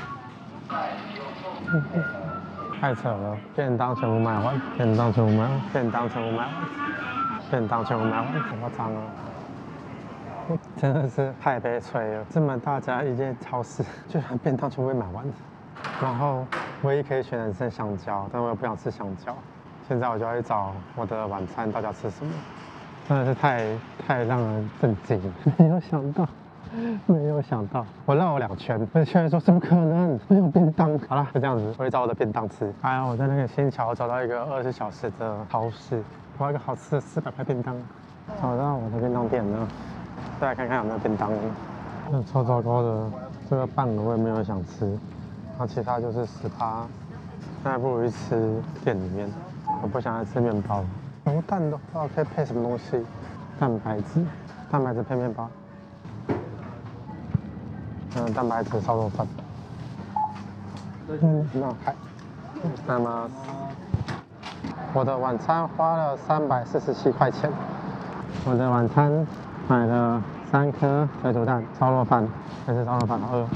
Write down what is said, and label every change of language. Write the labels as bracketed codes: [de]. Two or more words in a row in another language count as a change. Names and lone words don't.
[zh] 太扯了，便當全部賣完，便當全部賣完，便當全部賣完，便當全部賣完，好誇張啊！真的是太悲催了，這麼大家一間超市，居然便當全部被買完。然後唯一可以選的是香蕉，但我又不想吃香蕉。現在我就要去找我的晚餐到底要吃什麼，真的是太讓人震驚了，沒有想到，我繞了2圈，我居然說怎麼可能沒有便當？好了，就這樣子，我去找我的便當吃。還有我在那個新橋找到一個20小時的超市，我要一個好吃的400塊便當。找到我的便當店了，再來看看有沒有便當。超糟糕的，這個半額我也沒有想吃，然後其他就是10%，那還不如去吃店裡面。我不想來吃麵包，牛蛋的話可以配什麼東西？蛋白質配麵包。蛋白質燒肉飯。那麼我的晚餐花了347塊錢。我的晚餐買了3顆水煮蛋、燒肉飯，但是燒肉飯好餓。